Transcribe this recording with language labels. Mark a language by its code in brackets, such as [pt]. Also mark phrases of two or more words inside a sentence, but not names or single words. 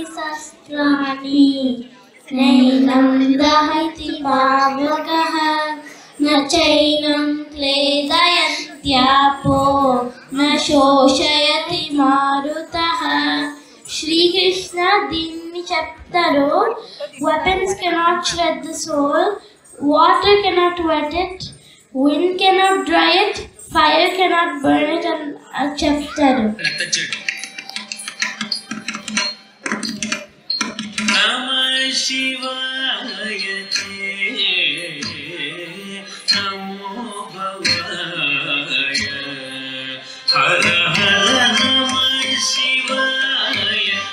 [sa] శస్త్రాణి నైనం దహతి పావకః నచైనం క్లేదయంత్యాపో న శోషయతి మారుతః. [te] శ్రీకృష్ణ దీన్ని చెప్తారు. [en] Weapons cannot shred the soul, water cannot wet it, wind cannot dry it, fire cannot burn it [te] అని చెప్తారు. [sa] శివాయ నమో భవాయ హర హర నమ శివాయ